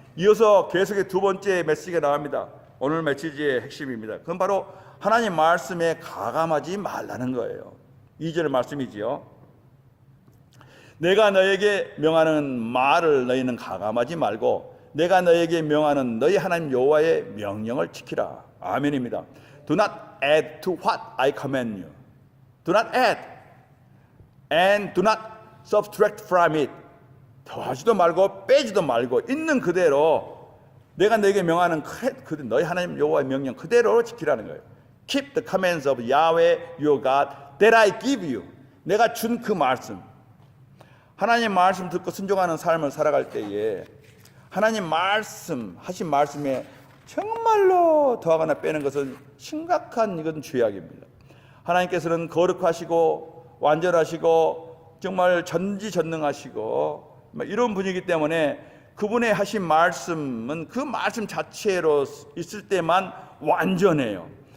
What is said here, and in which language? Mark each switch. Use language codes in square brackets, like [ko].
[ko] 이어서 계속의 두 번째 메시지가 나옵니다. 오늘 메시지의 핵심입니다. 그건 바로 하나님 말씀에 가감하지 말라는 거예요. 2절 말씀이지요. 내가 너에게 명하는 말을 너희는 가감하지 말고 내가 너에게 명하는 너희 하나님 여호와의 명령을 지키라. 아멘입니다. [en] Do not add to what I command you. Do not add and do not subtract from it. [ko] 더하지도 말고 빼지도 말고 있는 그대로 내가 너에게 명하는 너희 하나님 여호와의 명령 그대로 지키라는 거예요. [en] Keep the commands of Yahweh your God that I give you. [ko] 내가 준 그 말씀. 하나님 말씀 듣고 순종하는 삶을 살아갈 때에 하나님 말씀 하신 말씀에 정말로 더하거나 빼는 것은 심각한 이건 죄악입니다. 하나님께서는 거룩하시고 완전하시고 정말 전지전능하시고 이런 분이기 때문에 그분의 하신 말씀은 그 말씀 자체로 있을 때만 완전해요.